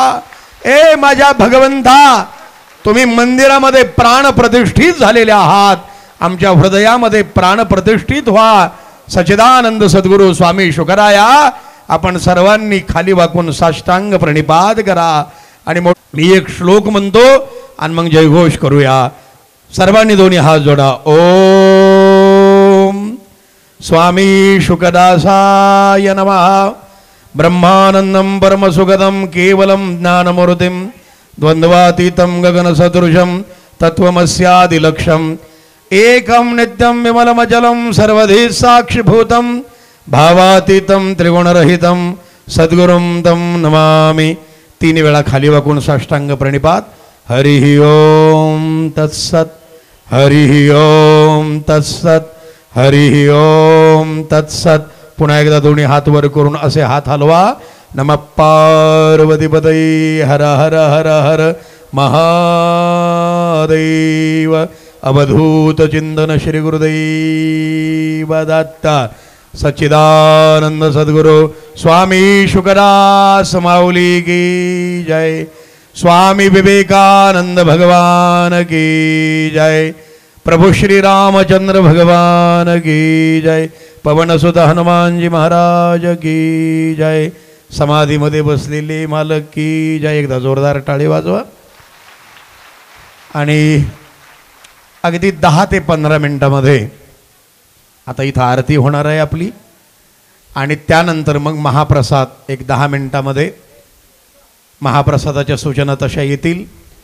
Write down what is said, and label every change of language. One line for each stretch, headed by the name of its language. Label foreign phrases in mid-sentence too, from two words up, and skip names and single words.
Marathi: ए माझ्या भगवंता, तुम्ही मंदिरामध्ये प्राण प्रतिष्ठित झालेले आहात, आमच्या हृदयामध्ये प्राण प्रतिष्ठित व्हा. सच्चिदानंद सद्गुरू स्वामी शुकराया, आपण सर्वांनी खाली वाकून साष्टांग प्रणिपात करा. आणि मी एक श्लोक म्हणतो आणि मग जयघोष करूया. सर्वांनी दोन्ही हात जोडा.
Sanskrit: ओम स्वामी शुकदासाय नमः. ब्रह्मानंदं परमसुखदं केवलं ज्ञानमूर्तिं द्वंद्वातीतं गगनसदृशं तत्त्वमस्यादिलक्ष्यम् एकं नित्यं विमलमचलं सर्वधि साक्षिभूतं भावातीतं त्रिगुणरहितं सद्गुरुं तं नमामि.
Marathi: 3 वेळा खाली वाकून साष्टांग प्रणिपात.
Sanskrit: हरिः ओम तत्सत्. हरिः ओम तत्सत्. हरिः ओम तत्सत्.
Marathi: पुन्हा एकदा दोन्ही हात वर करून असे हात हलवा.
Sanskrit: नमः पार्वतीपतये. हर हर हर हर महादेव.
Marathi: अवधूत चिंतन श्री गुरुदेव दत्त.
Hindi: सच्चिदानंद सद्गुरु स्वामी शुकदास माऊली की जय. स्वामी विवेकानंद भगवान की जय. प्रभु श्री रामचंद्र भगवान की जय. पवनसुत हनुमान जी महाराज की जय.
Marathi: समाधीमध्ये बसलेले मालक
Hindi: की जय.
Marathi: एकदा जोरदार टाळी वाजवा. आणि अगदी 10 ते 15 मिनिटामध्ये आता इथं आरती होणार आहे आपली. आणि त्यानंतर मग महाप्रसाद एक 10 मिनिटामध्ये महाप्रसादाच्या सूचना तशा येतील.